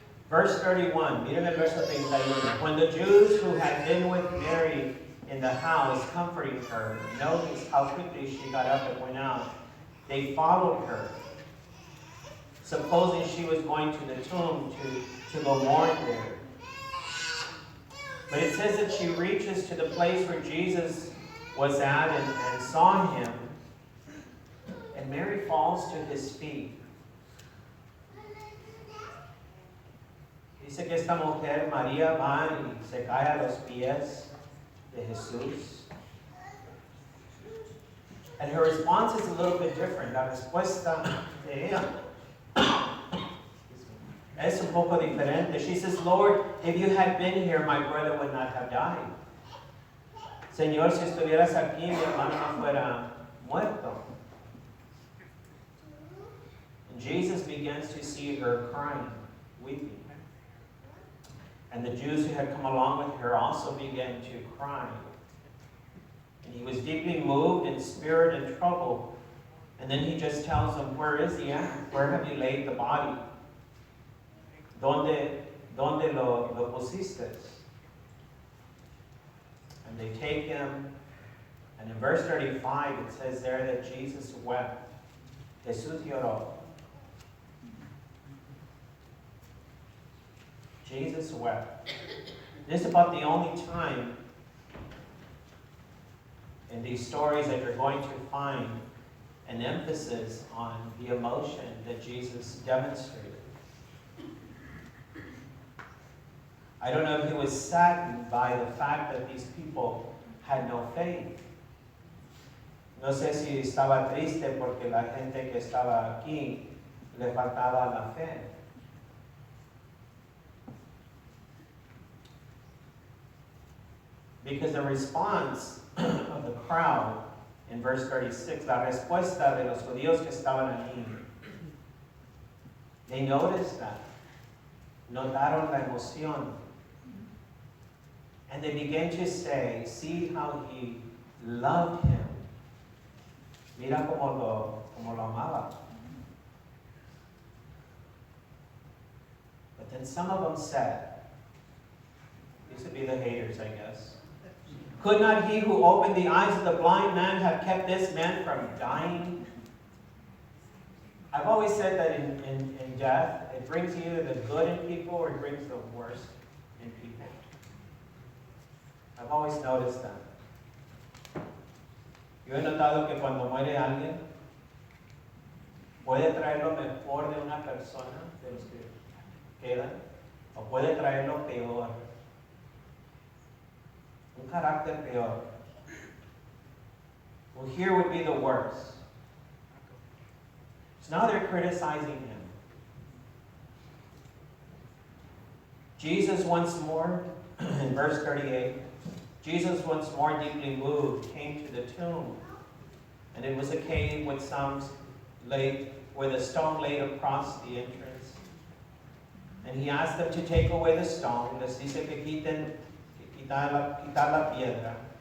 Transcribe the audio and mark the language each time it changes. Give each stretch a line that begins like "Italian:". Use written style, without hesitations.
English: Verse 31,
Spanish: miren el verso 31.
English: When the Jews who had been with Mary in the house comforting her noticed how quickly she got up and went out, they followed her, supposing she was going to the tomb to go mourn there. But it says that she reaches to the place where Jesus was at and saw him, and Mary falls to his feet.
Spanish: Dice que esta mujer, María, va y se cae a los pies de Jesús.
English: And her response is a little bit different.
Spanish: La respuesta de ella es un poco diferente.
English: She says, Lord, if you had been here, my brother would not have died.
Spanish: Señor, si estuvieras aquí, mi hermano no fuera muerto.
English: And Jesus begins to see her crying, weeping. And the Jews who had come along with her also began to cry. And he was deeply moved in spirit and troubled. And then he just tells them, where is he at? Where have you laid the body?
Spanish: ¿Dónde lo pusiste?
English: And they take him And in verse 35, it says there that Jesus wept.
Spanish: Jesús lloró.
English: Jesus wept. This is about the only time in these stories that you're going to find an emphasis on the emotion that Jesus demonstrated. I don't know if he was saddened by the fact that these people had no faith.
Spanish: No sé si estaba triste porque la gente que estaba aquí le faltaba la fe.
English: Because the response of the crowd in verse 36,
Spanish: la respuesta de los judíos que estaban allí,
English: they noticed that.
Spanish: Notaron la emoción.
English: And they began to say, see how he loved him.
Spanish: Mira como lo amaba.
English: But then some of them said, these would be the haters, I guess. Could not he who opened the eyes of the blind man have kept this man from dying? I've always said that in death, it brings either the good in people or it brings the worst in people. I've always noticed that.
Spanish: Yo he notado que cuando muere alguien, puede traer lo mejor de una persona, de los que quedan, o puede traer lo peor. Un carácter peor.
English: Well, here would be the worst. So now they're criticizing him. Jesus once more, in verse 38, Jesus once more deeply moved came to the tomb. And it was a cave with with a stone laid across the entrance. And he asked them to take away the stone.
Spanish: Les dice que quitar la piedra.